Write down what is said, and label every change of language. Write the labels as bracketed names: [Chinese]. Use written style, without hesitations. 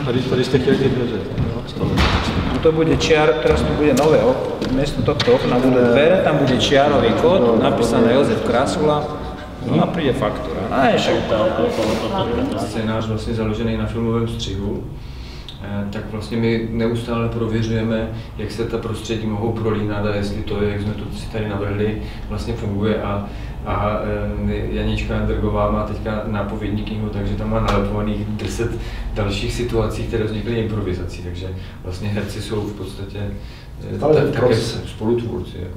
[Czech] Tady jste chtěli ty dveře. [Slovak] To bude teraz tu bude nové miesto tohto okna budú dvere, tam bude čiarový kód, napísané Jozef Krasula, no a príde faktúra. [Czech] A však scénář vlastně založený na filmovém střihu, tak vlastně my neustále prověřujeme, jak se ta prostředí mohou prolínat a jestli to, jak jsme to si tady navrhli, vlastně funguje a Janička Andrgová má teďka nápovědní knihu, takže tam má nalepovaných 10 dalších situací, které vznikly improvizací, takže vlastně herci jsou v podstatě také spolutvůrci.